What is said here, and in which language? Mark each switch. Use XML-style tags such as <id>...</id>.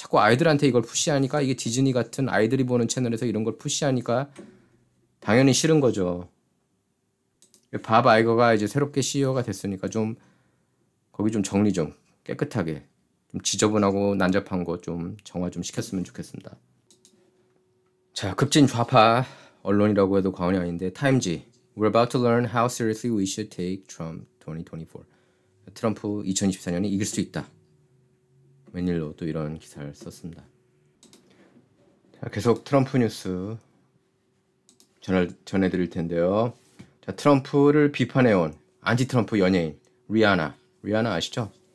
<ko>자꾸 아이들한테 이걸 푸시하니까 이게 디즈니 같은 아이들이 보는 채널에서 이런 걸 푸시하니까 당연히 싫은 거죠. 밥 아이거가 이제 새롭게 CEO가 됐으니까 좀 거기 좀 정리 좀 깨끗하게 좀 지저분하고 난잡한 거 좀 정화 좀 시켰으면 좋겠습니다. 자, 급진 좌파 언론이라고 해도 과언이 아닌데 타임지</ko> <en>We're about to learn how seriously we should take Trump 2024.</en> <ko>트럼프 2024년이 이길 수 있다. 웬일로 또 이런 기사를 썼습니다. 자, 계속 트럼프 뉴스 전해드릴 텐데요. 자, 트럼프를 비판해온 안티 트럼프 연예인 리아나 아시죠?</ko>